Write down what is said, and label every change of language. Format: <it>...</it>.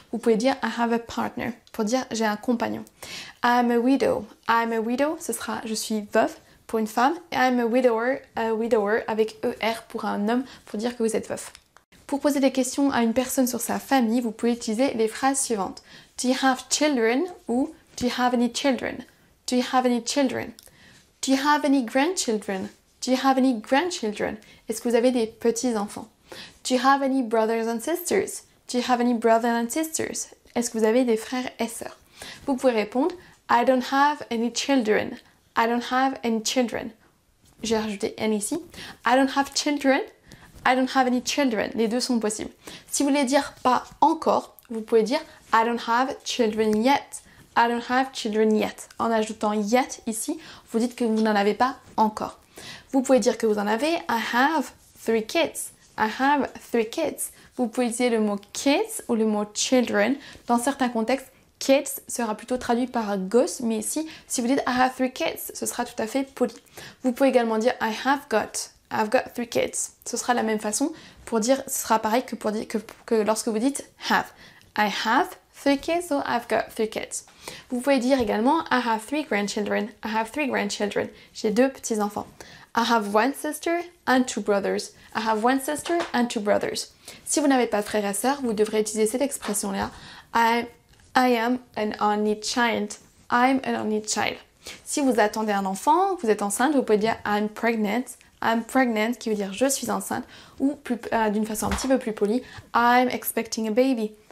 <fr>Vous pouvez dire</fr> <en>I have a partner</en> <fr>pour dire j'ai un compagnon.</fr> <en>I'm a widow,</en> <fr>ce sera je suis veuve. Pour une femme,</fr> <en>I'm a widower</en> <fr>avec ER pour un homme pour dire que vous êtes veuf. Pour poser des questions à une personne sur sa famille, vous pouvez utiliser les phrases suivantes.</fr> <en>Do you have children ou Do you have any children? Do you have any children? Do you have any grandchildren? Do you have any grandchildren?</en> <fr>Est-ce que vous avez des petits-enfants?</fr> <en>Do you have any brothers and sisters? Do you have any brothers and sisters?</en> <fr>Est-ce que vous avez des frères et sœurs? Vous pouvez répondre</fr> <en>I don't have any children. I don't have any children.</en> <fr>J'ai rajouté any ici.</fr> <en>I don't have children. I don't have any children.</en> <fr>Les deux sont possibles. Si vous voulez dire pas encore, vous pouvez dire</fr> <en>I don't have children yet. I don't have children yet.</en> <fr>En ajoutant yet ici, vous dites que vous n'en avez pas encore. Vous pouvez dire que vous en avez.</fr> <en>I have 3 kids. I have 3 kids.</en> <fr>Vous pouvez utiliser le mot kids ou le mot children. Dans certains contextes, kids sera plutôt traduit par gosse, mais ici, si vous dites</fr> <en>I have 3 kids,</en> <fr>ce sera tout à fait poli. Vous pouvez également dire</fr> <en>I've got 3 kids.</en> <fr>Ce sera la même façon pour dire, ce sera pareil que pour dire que lorsque vous dites have.</fr> <en>I have 3 kids ou I've got 3 kids.</en> <fr>Vous pouvez dire également</fr> <en>I have 3 grandchildren. I have 3 grandchildren.</en> <fr>J'ai 2 petits-enfants.</fr> <en>I have 1 sister and 2 brothers. I have 1 sister and 2 brothers.</en> <fr>Si vous n'avez pas de frères et sœurs, vous devrez utiliser cette expression-là.</fr> <en>I am an only child. I'm an only child.</en> <fr>Si vous attendez un enfant, vous êtes enceinte, vous pouvez dire</fr> <en>I'm pregnant. I'm pregnant</en> <fr>qui veut dire je suis enceinte ou d'une façon un petit peu plus polie,</fr> <en>I'm expecting a baby.</en>